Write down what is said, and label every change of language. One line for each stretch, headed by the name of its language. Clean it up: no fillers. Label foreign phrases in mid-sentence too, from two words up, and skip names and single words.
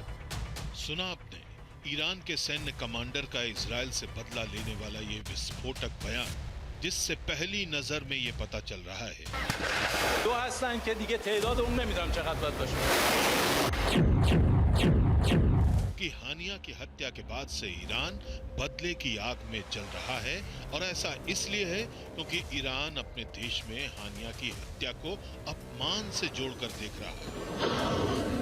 Hindi: सुना आपने ईरान के सैन्य कमांडर का इजराइल से बदला लेने वाला ये विस्फोटक बयान, जिससे पहली नजर में ये पता चल रहा है
Persian: دو هستن که دیگه تعداد اون نمیدونم چقدر باید باشه.
Hindi: कि हानिया की हत्या के बाद से ईरान बदले की आग में जल रहा है, और ऐसा इसलिए है क्योंकि ईरान अपने देश में हानिया की हत्या को अपमान से जोड़कर देख रहा है।